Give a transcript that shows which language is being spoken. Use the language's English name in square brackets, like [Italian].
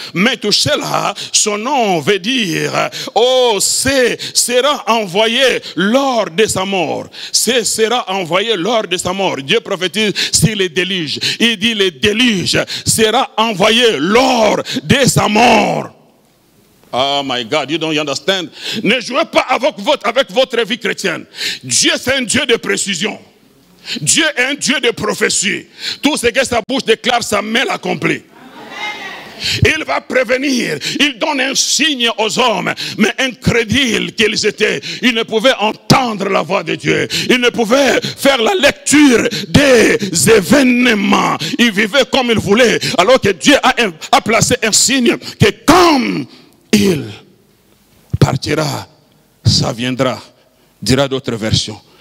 [French] Mais tout cela, son nom veut dire, oh, sera envoyé lors de sa mort. Sera envoyé lors de sa mort. Dieu prophétise sur les déluges. Il dit, les déluges sera envoyé lors de sa mort. [English] Oh my God, you don't understand. [French] Ne jouez pas avec votre vie chrétienne. Dieu, c'est un Dieu de précision. Dieu est un Dieu de prophétie. Tout ce que sa bouche déclare, sa main l'accomplit. Il va prévenir, il donne un signe aux hommes, mais incrédules qu'ils étaient, ils ne pouvaient entendre la voix de Dieu, ils ne pouvaient faire la lecture des événements, ils vivaient comme ils voulaient, alors que Dieu a placé un signe que comme il partira, ça viendra, dira d'autres versions.